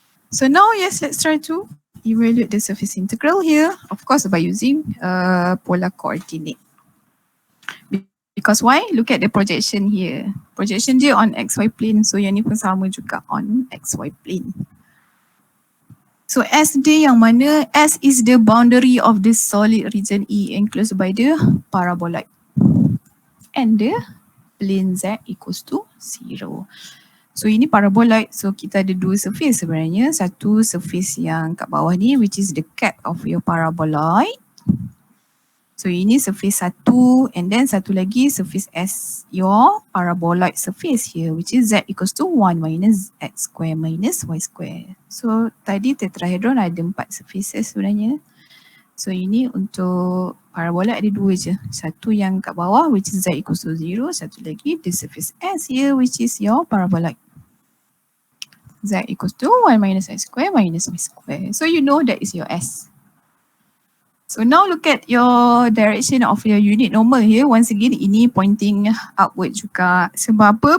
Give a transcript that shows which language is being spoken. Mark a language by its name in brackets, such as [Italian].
[English] So now yes, let's try to evaluate the surface integral here. Of course by using polar coordinate. Because why? Look at the projection here. Projection dia on xy plane. [Malay] So yang ni pun sama juga on xy plane. So S dia yang mana? [English] S is the boundary of the solid region E enclosed by the paraboloid. And the plane Z equals to 0. [Malay] So ini paraboloid. So kita ada dua surface sebenarnya. Satu surface yang kat bawah ni [English] which is the cap of your paraboloid. [Malay] So ini [English] surface 1 and then [Malay] satu lagi [English] surface S, your paraboloid surface here which is Z equals to 1 minus x square minus y square. [Malay] So tadi tetrahedron ada 4 surfaces sebenarnya. So ini untuk paraboloid ada dua je. Satu yang kat bawah [English] which is Z equals to 0. [Malay] Satu lagi [English] the surface S here which is your paraboloid. Z equals to 1 minus x square minus y square. So you know that is your S. So now look at your direction of your unit normal here. Once again, [Malay] ini pointing upward juga. Sebab apa?